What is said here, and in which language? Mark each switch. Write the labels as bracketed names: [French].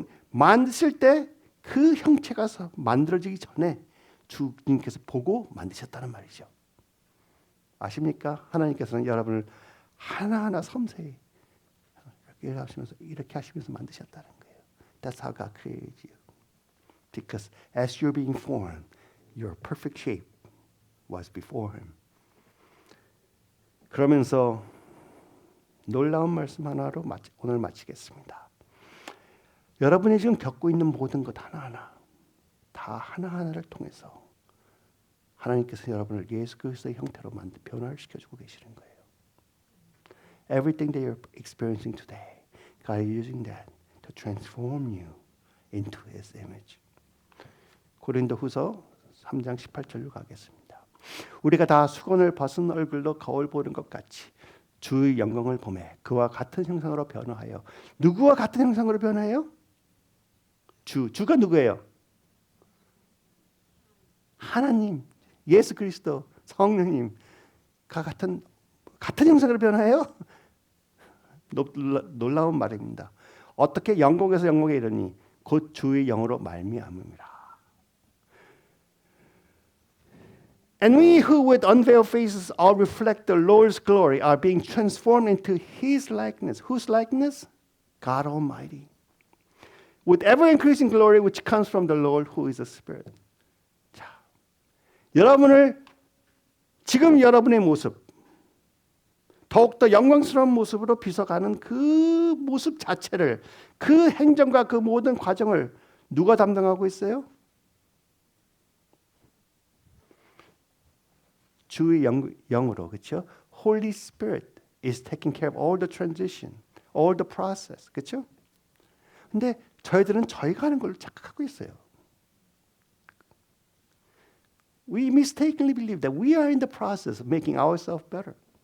[Korean] 만드실 때 그 형체가 만들어지기 전에 주님께서 보고 만드셨다는 말이죠. 아십니까? 하나님께서는 여러분을 하나하나 섬세히 이렇게 하시면서 만드셨다는 거예요. [English] That's how God created you. Because as you're being formed, your perfect shape was before him. [Korean] 그러면서 놀라운 말씀 하나로 오늘 마치겠습니다. 여러분이 지금 겪고 있는 모든 것 하나하나 다 하나하나를 통해서 하나님께서 여러분을 예수 그리스도의 형태로 변화를 시켜주고 계시는 거예요. [English] Everything that you're experiencing today, God is using that to transform you into His image. [Korean] 고린도후서 3장 18절로 가겠습니다. 우리가 다 수건을 벗은 얼굴로 거울 보는 것 같이 주의 영광을 보매 그와 같은 형상으로 변화하여. 누구와 같은 형상으로 변화해요? 주가 누구예요? 하나님, 예수 그리스도, 성령님과 같은 형상으로 변화해요? 놀라운 말입니다. 어떻게 영광에서 영광에 이르니 곧 주의 영으로 말미암음이라. [English] And we who with unveiled faces all reflect the Lord's glory are being transformed into His likeness. Whose likeness? God Almighty. With ever-increasing glory which comes from the Lord who is the Spirit. [Korean] 자, 지금 여러분의 모습, 더욱더 영광스러운 모습으로 빗어가는 그 모습 자체를, 그 행정과 그 모든 과정을 누가 담당하고 있어요? 주의 영으로, 그렇죠? [English] Holy Spirit is taking care of all the transition, all the process, [Korean] 그렇죠? 근데 저희들은 저희가 하는 걸로 착각하고 있어요. [English] We mistakenly believe that we are in the process of making ourselves better.